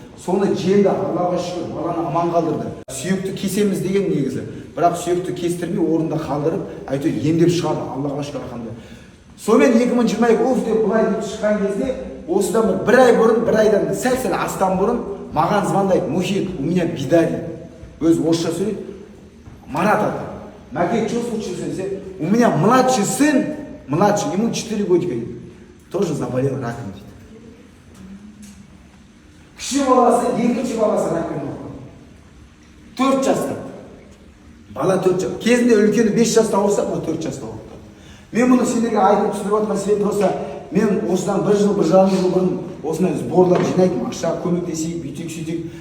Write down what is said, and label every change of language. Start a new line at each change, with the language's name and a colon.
Kazakh: Соны жеңді, Аллаға шүкір, баланы аман қалдырды. Сүйекті кесеміз деген негізі. Бірақ сүйекті кестірмей, орында қалдырып, әйтеуір емдеп шығарды. Аллаға шүкір алхамдулилlah. Сонымен 2022 оф деп бұлай деп шыққан кезде, осыдан бір ай бұрын, бір айдан сәл-сәл астам бұрын маған звондайды, Мухит, у меня беда дейді. Өзі орысша сөйлейді.
Russian: Марат ата, Мәке, что случилось? У меня младший сын, ему 4 годика, тоже заболел раком дейді.
Kazakh: Кіші баласы, екінші баласы ракпен ауырған. 4 жаста. Бала 4 жаста. Кезінде үлкені 5 жаста ауырса, мына 4 жаста ауырды. Мен мұны сендерге айтып түсіндіріп отқан себебім просто мен осыдан 1 жыл, 1,5 жыл бұрын осындай сборлар жинайтын, ақша көмектесейік, бүйтейік, сөйтейік.